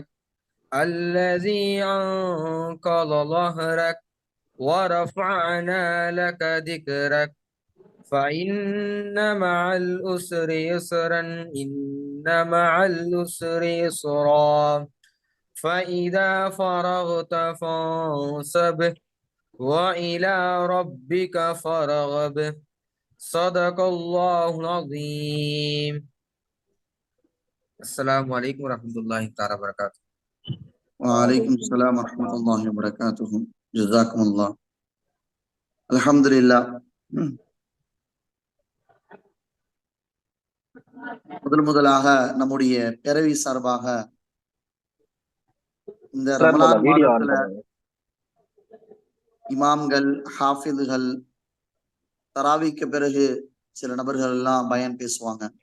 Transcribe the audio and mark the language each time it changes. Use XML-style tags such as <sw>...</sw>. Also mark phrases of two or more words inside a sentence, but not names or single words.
<ar>الذي أنقض ظهرك ورفعنا لك ذكرك فإن مع الأسر يسرا إن مع الأسر يسرا فإذا فرغت فانصب وإلى ربك فارغب صدق الله العظيم. السلام عليكم ورحمة الله تعالى وبركاته. وعليكم السلام ورحمة الله وبركاته. جزاكم الله. الحمد لله.</ar> <ta>முதலாக நம்முடைய பிறவி சார்பாக இந்த ரமலான்</ta> <en>video on</en> <ta>மாதத்துல பண்ணுங்க. இமாம்கள், ஹாஃபிதுகள், தராவிக்கு பிறகு சில நபர்கள் எல்லாம் பயன் பேசுவாங்க.</ta>